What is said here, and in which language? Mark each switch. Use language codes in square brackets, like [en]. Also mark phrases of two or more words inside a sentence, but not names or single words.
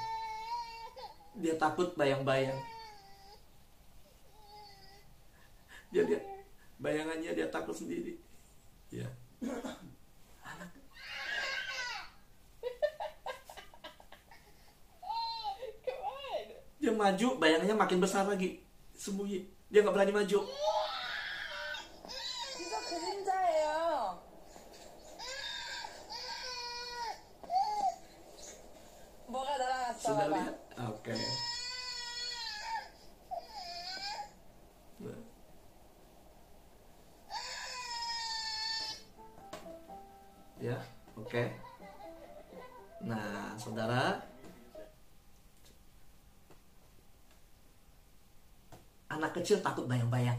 [id] Dia takut bayang-bayang. Dia lihat bayangannya, dia takut sendiri. Ya. Anak. Dia maju, bayangannya makin besar lagi. Sembunyi. Dia nggak berani maju. [ko] 이거 그림자예요. 뭐가 날아갔어? [id] Sudah [ko] 봐봐. [id] lihat? Oke. Nah. Ya, oke. Nah, saudara, anak kecil takut bayang-bayang.